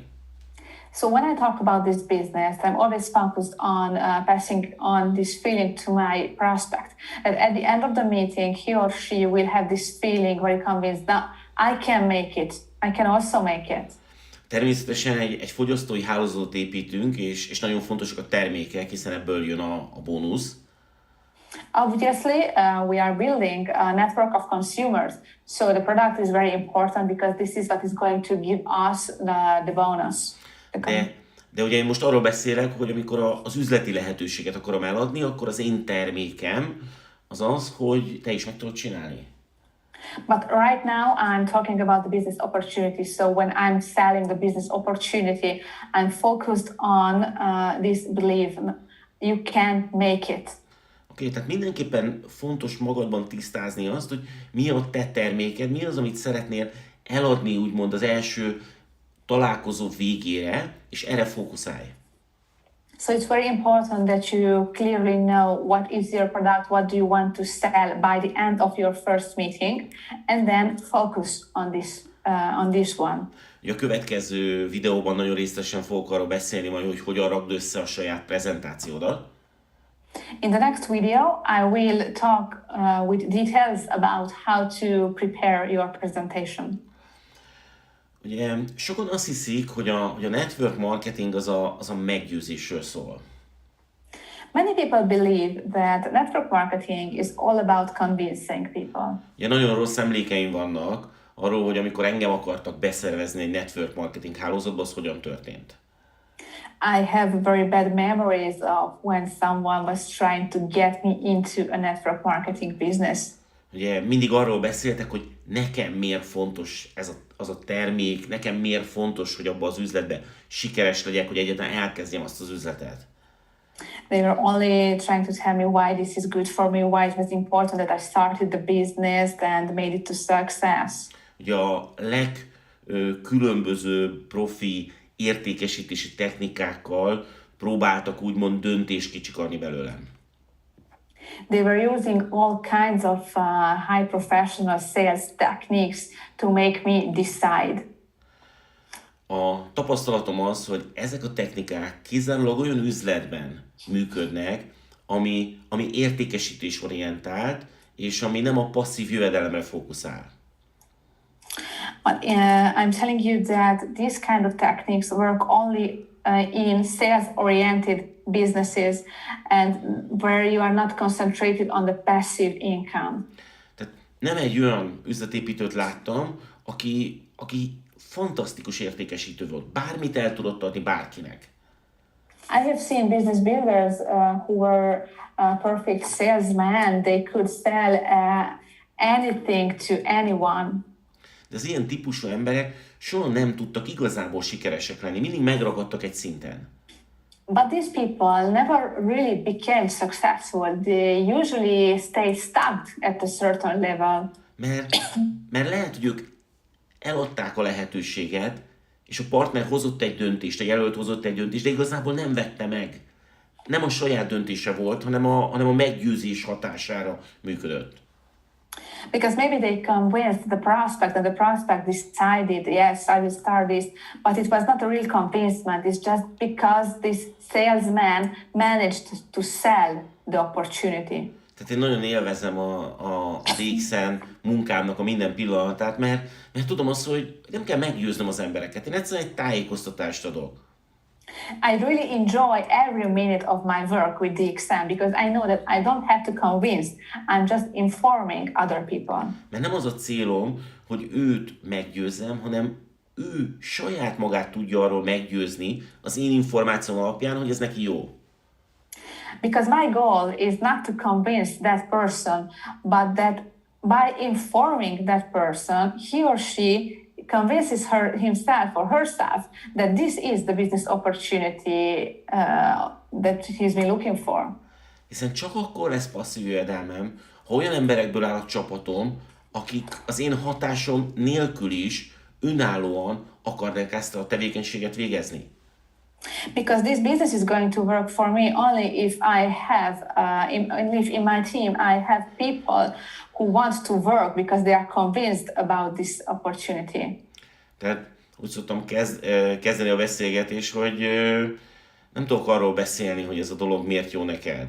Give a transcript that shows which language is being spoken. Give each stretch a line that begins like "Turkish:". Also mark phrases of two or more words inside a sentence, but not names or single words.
English: So when I talk about this business, I'm always focused on passing on this feeling to my prospect. That at the end of the meeting, he or she will have this feeling very convinced, now I can make it. I can also make it.
Hungarian: Természetesen egy fogyasztói hálózatot építünk, és nagyon fontosak a termékek, hiszen ebből jön a bónusz.
English: Obviously, we are building a network of consumers, so the product is very important because this is what is going to give us the bonus.
Hungarian: De ugye én most arról beszélek, hogy amikor az üzleti lehetőséget akarom eladni, akkor az én termékem az az, hogy te is meg tudod csinálni.
English: But right now I'm talking about the business opportunity. So when I'm selling the business opportunity, I'm focused on this belief, you can make it.
Hungarian: Oké, tehát mindenképpen fontos magadban tisztázni azt, hogy mi a te terméked, mi az, amit szeretnél eladni, úgymond az első találkozó végére, és erre fókuszálj.
English: So it's very important that you clearly know what is your product, what do you want to sell by the end of your first meeting, and then focus on this one.
Hungarian: A következő videóban nagyon részletesen fogok arról beszélni majd, hogy hogyan rakd össze a saját prezentációdat.
English: In the next video, I will talk with details about how to prepare your presentation.
Hungarian: Ugye sokan azt hiszik, hogy a
English: network marketing
Hungarian: az a meggyőzésről szól.
English: Many people believe that network marketing is all about convincing people.
Hungarian: Ugye nagyon rossz emlékeim vannak arról, hogy amikor engem akartak beszervezni egy
English: network marketing
Hungarian: hálózatba, az hogyan történt.
English: I have very bad memories of when someone was trying to get me into a network marketing business.
Hungarian: Ugye mindig arról beszéltek, hogy nekem miért fontos az a termék, nekem miért fontos, hogy abban az üzletben sikeres legyek, hogy egyáltalán elkezdjem azt az üzletet.
English: They were only trying to tell me why this is good for me, why it was important that I started the business and made it to success.
Hungarian: Ugye a legkülönbözőbb profi értékesítési technikákkal próbáltak úgymond döntést kicsikarni belőlem.
English: They were using all kinds of high professional sales techniques to make me decide.
Hungarian: A tapasztalatom az, hogy ezek a technikák kizárólag olyan üzletben működnek, ami értékesítésorientált, és ami nem a passzív jövedelemre fókuszál.
English: But I'm telling you that these kind of techniques work only in sales-oriented businesses and where you are not concentrated on the passive income.
Hungarian: Tehát nem egy olyan üzletépítőt láttam, aki fantasztikus értékesítő volt. Bármit el tudott adni bárkinek.
English: I have seen business builders who were perfect salesmen. They could sell anything to anyone.
Hungarian: De az ilyen típusú emberek soha nem tudtak igazából sikeresek lenni. Mindig megragadtak egy szinten.
English: But these people never really became successful. They usually stay stuck at a certain level.
Hungarian: Mert lehet, hogy ők eladták a lehetőséget, és a partner hozott egy döntést, a jelölt hozott egy döntést, de igazából nem vette meg. Nem a saját döntése volt, hanem a meggyőzés hatására működött.
English: Because maybe they convinced the prospect and the prospect decided, yes, I will start this, but it was not a real convincement. It's just because this salesman managed to sell the opportunity.
Hungarian: Tehát én nagyon élvezem a DX-en munkámnak a minden pillanatát, mert tudom azt, hogy nem kell meggyőznöm az embereket. Én egyszerűen egy tájékoztatást adok.
English: I really enjoy every minute of my work with DXM because I know that I don't have to convince. I'm just informing other people.
Hungarian: Mert nem az a célom, hogy őt meggyőzzem, hanem ő saját magát tudja arról meggyőzni az én információm alapján, hogy ez neki jó.
English: Because my goal is not to convince that person, but that by informing that person, he or she convinces himself or herself that this is the business opportunity that he's been looking for.
Hungarian: Hiszen csak akkor lesz passzív jövedelmem, ha olyan emberekből áll a csapatom, akik az én hatásom nélkül is önállóan akarnak ezt a tevékenységet végezni.
English: Because this business is going to work for me only if I have, if in my team I have people who want to work because they are convinced about this opportunity.
Hungarian: Tehát úgy szoktam kezdeni a beszélgetést, hogy nem tudok arról beszélni, hogy ez a dolog miért jó neked.